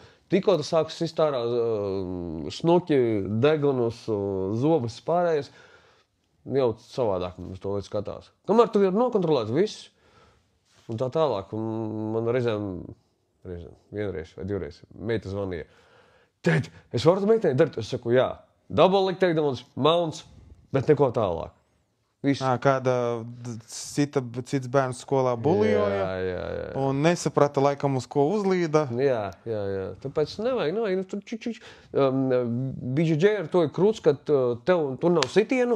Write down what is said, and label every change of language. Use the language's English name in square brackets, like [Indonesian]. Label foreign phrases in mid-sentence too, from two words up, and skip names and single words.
[Latvian] Tikko tas sāks sist ārā snuki, degunus, zobus pārējais, jau savādāk uz to līdz skatās. Kamēr tu ir nokontrolēt viss, un tā tālāk, un man reizēm, vienreiz vai divreiz, meita zvanīja. Tēt, es varu meitenei darīt? Es saku, jā. [English] Double leg takedowns, mounts, [Latvian] bet neko tālāk. Viss. Kāda cits bērns skolā bulijoja un nesaprata laikam uz ko uzlīda. Jā. Tāpēc nevajag. BJJ ar to ir krūts, ka tur nav sitienu.